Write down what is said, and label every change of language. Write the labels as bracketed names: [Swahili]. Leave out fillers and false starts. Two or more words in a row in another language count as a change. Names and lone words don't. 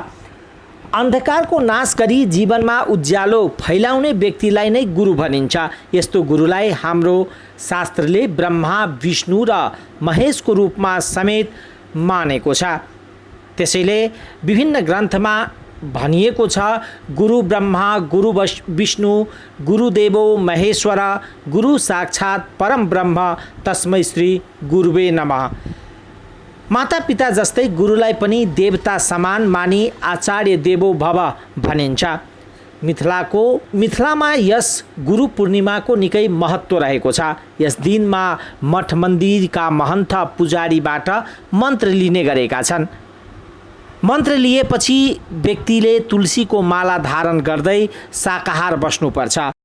[Nepali] अंधकार को नाश गरी जीवनमा उज्यालो फैलाउने व्यक्तिलाई नै गुरु भनिन्छ। यस्तो गुरुलाई हाम्रो शास्त्रले ब्रह्मा, विष्णु र महेशको रूपमा समेत मानेको छ। त्यसैले विभिन्न ग्रन्थमा भनिएको छ, [Sanskrit] गुरु ब्रह्मा, गुरु विष्णु, गुरुदेवो महेश्वर, गुरु साक्षात् परम ब्रह्म, तस्मै श्री गुरुवे नमः। [Nepali] माता पिता जस्तै गुरुलाई पनि देवता समान मानी [Sanskrit] आचार्य देवो भव [Nepali] भनिन्छ। मिथिलामा यस गुरु पूर्णिमाको निकै महत्त्व रहेको छ। यस दिनमा मठ मन्दिरका महन्त पुजारीबाट मन्त्र लिने गरेका छन्। मन्त्र लिएपछि व्यक्तिले तुलसीको माला धारण गर्दै शाकाहार बस्नुपर्छ।